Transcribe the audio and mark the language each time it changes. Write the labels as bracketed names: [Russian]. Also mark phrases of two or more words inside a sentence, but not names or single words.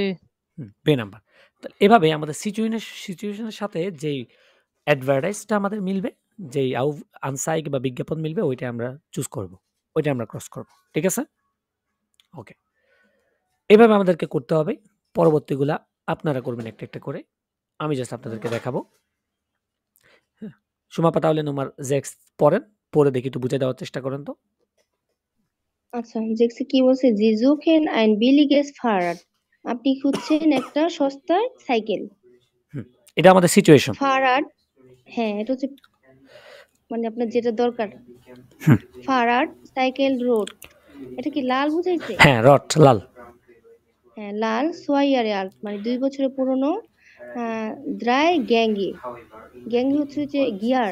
[Bangla] বে নাম্বার তাহলে এভাবে আমাদের সিচুয়েশনের সাথে যেই অ্যাডভার্টাইজটা আমাদের মিলবে যেই আনসাইক বা বিজ্ঞাপন মিলবে ওইটা আমরা চুজ করব ওইটা আমরা ক্রস করব ঠিক আছে ওকে এভাবে আমাদেরকে করতে হবে পরবর্তীগুলা আপনারা করবেন একটা একটা করে আমি জাস্ট আপনাদেরকে দেখাবো সুমাপা তাহলে নম্বর 6 পড়েন পড়ে দেখি একটু বুঝে দেওয়ার চেষ্টা করেন তো আচ্ছা দেখছি কি বলছে [German] Sie suchen ein billiges Fahrrad [Bangla] আপনি খুঁজছেন একটা সস্তার সাইকেল এটা আমাদের সিচুয়েশন ফারাড হ্যাঁ এটা হচ্ছে মানে আপনার যেটা দরকার হুম। ফারাড সাইকেল রোড এটা কি লাল বুঝাইছে হ্যাঁ রট লাল হ্যাঁ লাল [German] zwei Jahre alt [Bangla] মানে 2 বছরের পুরনো [German] drei Gänge [Bangla] গ্যাঙ্গি হচ্ছে যে গিয়ার